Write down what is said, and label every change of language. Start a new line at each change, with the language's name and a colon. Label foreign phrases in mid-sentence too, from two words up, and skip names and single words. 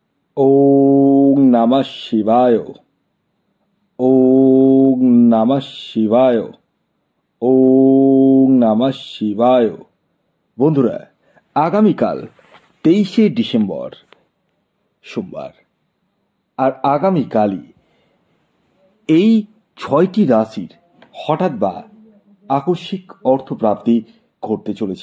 Sanskrit: ওং নমঃ শিবায়। ওং নমঃ শিবায়। ওং নমঃ শিবায়।
Bangla: বন্ধুরা, আগামীকাল 23শে ডিসেম্বর সোমবার, আর আগামীকালই এই 6টি রাশির হঠাৎ বা আকস্মিক অর্থপ্রাপ্তি ঘটতে চলেছে।